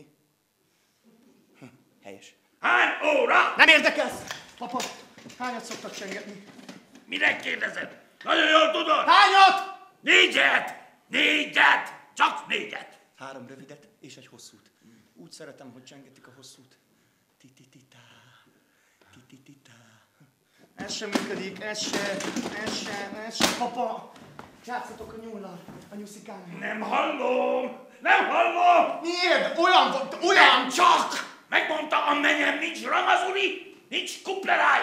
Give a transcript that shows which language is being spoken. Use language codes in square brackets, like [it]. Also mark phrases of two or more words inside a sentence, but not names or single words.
[hu] Helyes. Hány óra? Nem érdekelsz! Papa, hányat szoktak csengetni? Minek kérdezed? Nagyon jól tudod. Hányat? 4-et! 4-et! Csak 4-et! 3 rövidet és egy hosszút. Úgy szeretem, hogy csengetik a hosszút. Ti-ti-ti-tá, ti-ti-ti-tá. Ez sem működik, ez se. Papa, játszatok a nyúllal, a nyuszikán. Nem hallom! Nem hallom! Miért? Olyan volt, olyan! Nem csak! Megmondta a menyem, nincs ramazuli, nincs kupleráj.